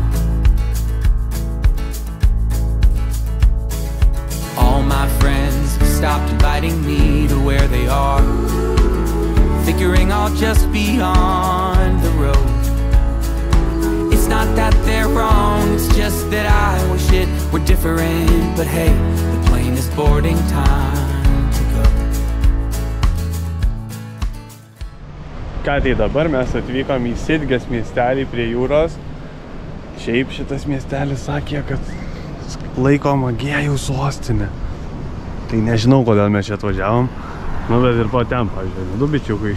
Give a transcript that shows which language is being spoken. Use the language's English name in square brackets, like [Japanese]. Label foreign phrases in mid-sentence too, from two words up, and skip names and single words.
[English] All my friends stopped inviting me to where they are, figuring I'll just be on the road. It's not that they're wrong, it's just that I wish it were different. But hey, the plane is boarding, time to go. [Lithuanian] Ką tai dabar mes atvykom į Sidgės miestelį prie jūros. Šiaip šitas miestelis sakė, kad laikoma gėjų sostinė. Tai nežinau, kodėl mes čia atvažiavom. Nu, bet ir po ten, pavyzdžiui, du bičiukai.